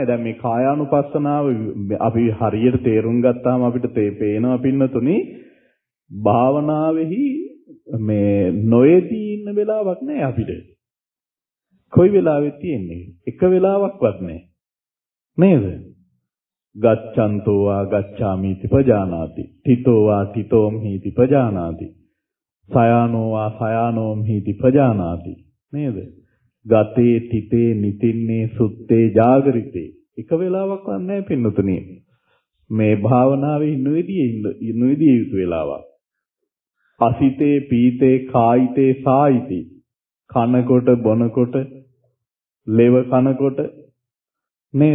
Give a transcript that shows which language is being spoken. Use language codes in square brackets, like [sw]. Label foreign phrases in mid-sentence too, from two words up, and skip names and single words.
[si] දැන් මේ කායානුපස්සනාව අපි හරියට තේරුම් ගත්තාම අපිට පේනවා පින්නතුනි භාවනාවේහි මේ නොයේදී ඉන්න වෙලාවක් නැහැ අපිට. කොයි වෙලාවෙත් තියෙන්නේ? එක වෙලාවක්වත් නැහැ. නේද? [pi] ගච්ඡන්තෝ වා ගච්ඡාමිති පජානාති. තිතෝ වා තිතෝම් හීති පජානාති. සයානෝ වා සයානෝම් හීති පජානාති. [si] නේද? [pi] ගතේ තිතේ නිතින්නේ සුත්තේ ජාගරිතේ. [si] එක වෙලාවක්වත් නැහැ පින්නතුනේ. මේ භාවනාවේ ඉන්නුවේදී යුතු වෙලාවක්. [pi] අසිතේ පීතේ කායිතේ සායිති. [si] කනකොට බොනකොට ලෙව කනකොට නේද?